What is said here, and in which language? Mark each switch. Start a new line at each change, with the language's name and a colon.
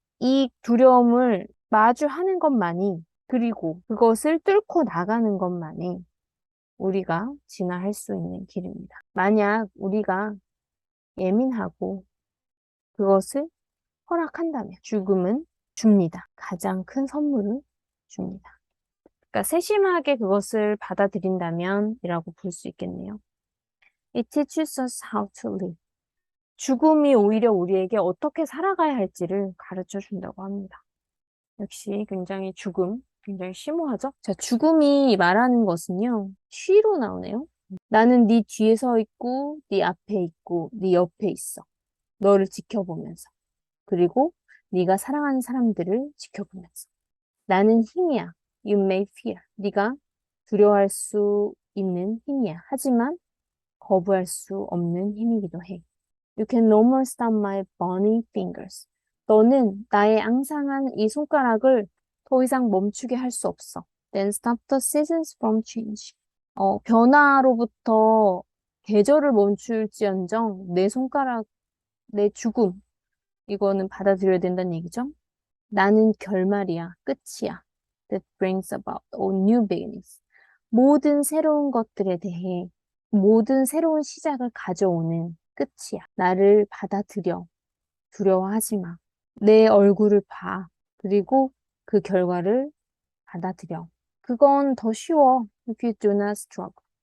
Korean: 이 두려움을 마주하는 것만이 그리고 그것을 뚫고 나가는 것만이 우리가 진화할 수 있는 길입니다. 만약 우리가 예민하고 그것을 허락한다면 죽음은 줍니다. 가장 큰 선물을 줍니다. 그러니까 세심하게 그것을 받아들인다면 이라고 볼 수 있겠네요.
English: It teaches us how to live.
Korean: 죽음이 오히려 우리에게 어떻게 살아가야 할지를 가르쳐 준다고 합니다. 역시 굉장히 심오하죠? 자, 죽음이 말하는 것은요, 쉬로 나오네요. 나는 네 뒤에 서 있고, 네 앞에 있고, 네 옆에 있어. 너를 지켜보면서. 그리고 네가 사랑하는 사람들을 지켜보면서. 나는 힘이야.
English: You may fear.
Korean: 네가 두려워할 수 있는 힘이야. 하지만 거부할 수 없는 힘이기도 해.
English: You can no more stop my burning fingers.
Korean: 너는 나의 앙상한 이 손가락을 더 이상 멈추게 할 수 없어.
English: Then stop the seasons from change.
Korean: 변화로부터 계절을 멈출지언정 내 손가락, 내 죽음, 이거는 받아들여야 된다는 얘기죠. 나는 결말이야, 끝이야.
English: That brings about all new beginnings.
Korean: 모든 새로운 것들에 대해 모든 새로운 시작을 가져오는 끝이야. 나를 받아들여. 두려워하지 마. 내 얼굴을 봐. 그리고 그 결과를 받아들여. 그건 더 쉬워.
English: If you do not struggle.